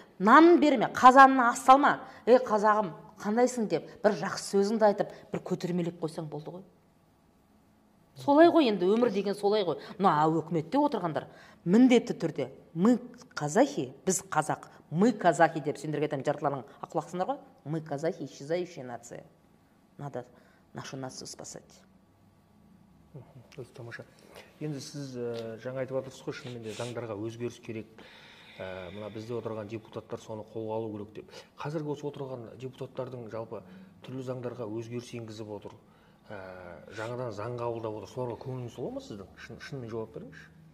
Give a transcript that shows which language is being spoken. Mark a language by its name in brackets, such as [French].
[Kazakh] Нанын берме, қазанына ас салма. Қазағым, қандайсың деп, бір жақсы сөзіңді айтып, бір көтермелеп қойсаң болды ғой. Солай ғой енді, өмір деген солай ғой. Өкіметте отырғандар, міндетті түрде, [Russian] мы казахи, [Kazakh] біз қазақ, [Russian] Мы казахи [Kazakh] деп сендерге айтамын, жартыларың ақылақсыңдар ғой. [Russian] Мы казахи, исчезающая нация. Надо нашу нацию спасать. [Kazakh] Өте тамаша. Енді сіз жаңа айтып отырсыз ғой, шынымен де заңдарға өзгеріс керек. Мына бізде отырған депутаттар соны қолға алу керек деп. Қазіргі осы отырған депутаттардың жалпы түрлі заңдарға өзгеріс енгізіп отыр. Жаңадан заң қабылдап отыр. Соларға көңіліңіз тола ма сіздің? Шынымен жауап беріңізші.